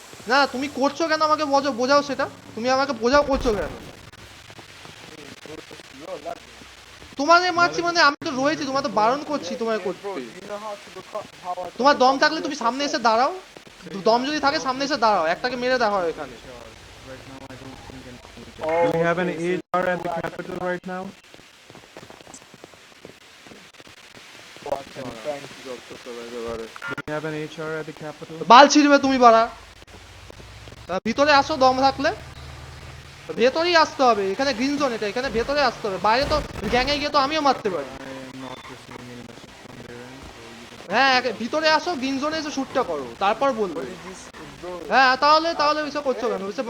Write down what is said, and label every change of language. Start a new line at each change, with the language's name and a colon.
Bangla: না তুমি করছো কেন আমাকে বোঝাও সেটা, তুমি আমাকে বোঝাও করছো কেন? তোমাদের মারছি মানে আমি তো রয়েছি, তোমার তো বারণ করছি তোমার করতে। তোমার দম থাকলে তুমি সামনে এসে দাঁড়াও, দম যদি থাকে সামনে এসে দাঁড়াও, একটাকে মেরে দেখা হয় এখানে।
English: Do we have an HR at the capital right now? Do we have an HR at the capital?
Bangla: বাল ছিড়বে তুমি বাড়া, ভিতরে আসো দম থাকলে, ভেতরেই আসতে হবে। এখানে গ্রিন জোন, এটা এখানে ভেতরে আসতে হবে, বাইরে তো গ্যাংয়ে গিয়ে তো আমিও মারতে পারি। হ্যাঁ ভিতরে আসো, গ্রিন জোনে এসে শুটটা করো, তারপর বলবে। হ্যাঁ তাহলে এসব করছো কেন?